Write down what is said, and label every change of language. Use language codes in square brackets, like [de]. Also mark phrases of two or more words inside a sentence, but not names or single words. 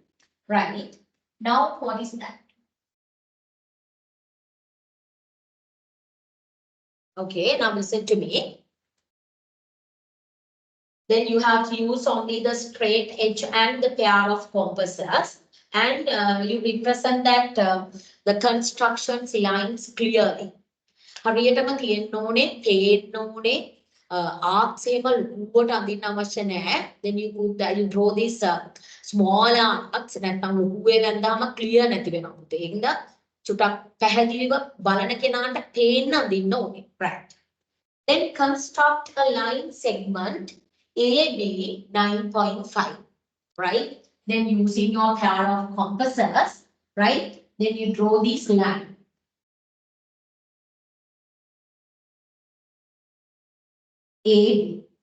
[en] Right. Now what is that? Okay, now listen to me. Then you have to use only the straight edge and the pair of compasses. And you represent that the constructions lines clearly. [si] හරියටම තියෙන්න ඕනේ, පේන්න ඕනේ, arcs එහෙම ලොකුවට අඳින්න අවශ්‍ය නැහැ. [en] Then you put that, you draw this small arcs [si] නැත්නම් ලොකුවේ වැන්දාම [en] clear [si] නැති වෙනවා. ඒකින්ද චුට්ටක් පැහැදිලිව බලන කෙනාට පේන්න අඳින්න ඕනේ. [en] Right. Then construct a line segment AB 9.5. Right. Then using your pair of compasses, right? Then you draw this line. AB.